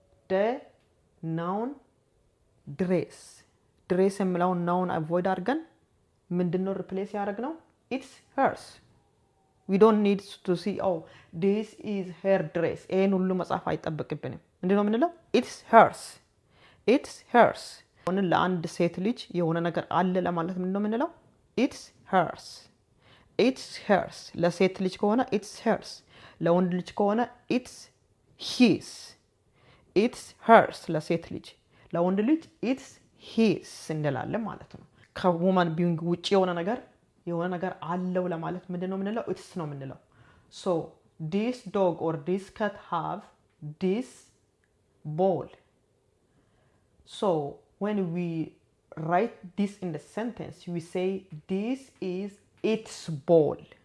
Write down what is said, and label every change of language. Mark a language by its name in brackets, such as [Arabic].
[English] the noun dress. dress የሚለው noun avoid አድርገን [Amharic] ምንድነው replace ያደረግነው? [English] it's hers. We don't need to see oh this is her dress. [Amharic] ይሄን ሁሉ መጻፍ አይጠበቅብንም። ምንድነው የምንለው? [English] it's hers. it's hers. [Amharic] አሁን ለአንድ ሴት ልጅ የሆነ ነገር አለ ለማለት ምንድነው የምንለው? [English] it's hers. it's hers. [Amharic] ለሴት ልጅ ከሆነ [English] it's hers. [Amharic] ለወንድ ልጅ ከሆነ [English] it's his. it's hers [Amharic] ለሴት ልጅ። ለወንድ ልጅ [English] it's his [Amharic] እንላለን ማለት ነው። ከwoman being ውጪ የሆነ ነገር አለው ለማለት ምንድነው የምንለው? [English] it's [Amharic] ነው የምንለው። [English] So this dog or this cat have this ball. So when we write this in the sentence, we say this is its ball.